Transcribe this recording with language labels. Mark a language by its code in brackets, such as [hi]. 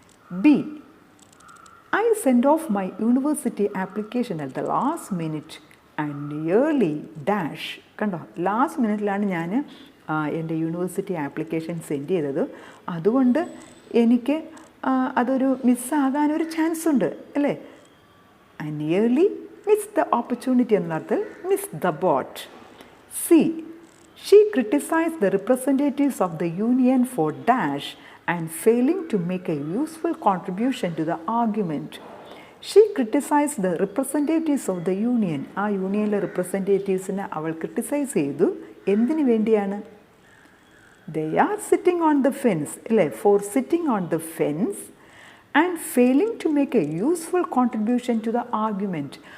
[en] B, I send off my university application at the last minute and nearly dash. കണ്ടോ? [ml] Last മിനിറ്റിലാണ് ഞാൻ എൻ്റെ university application send ചെയ്തത്. അതുകൊണ്ട് എനിക്ക് അതൊരു മിസ്സാകാനൊരു ചാൻസ് ഉണ്ട് അല്ലേ. [en] I nearly missed the opportunity [ml] എന്നർത്ഥത്തിൽ [en] miss the boat. C. She criticized the representatives of the union for dash and failing to make a useful contribution to the argument. She criticized the representatives of the union. [ml] ആ യൂണിയനിലെ റിപ്രസെൻറ്റേറ്റീവ്സിനെ അവൾ criticise ചെയ്തു. എന്തിനു വേണ്ടിയാണ്? [en] They are sitting on the fence അല്ലേ, for sitting on the fence and failing to make a useful contribution to the argument.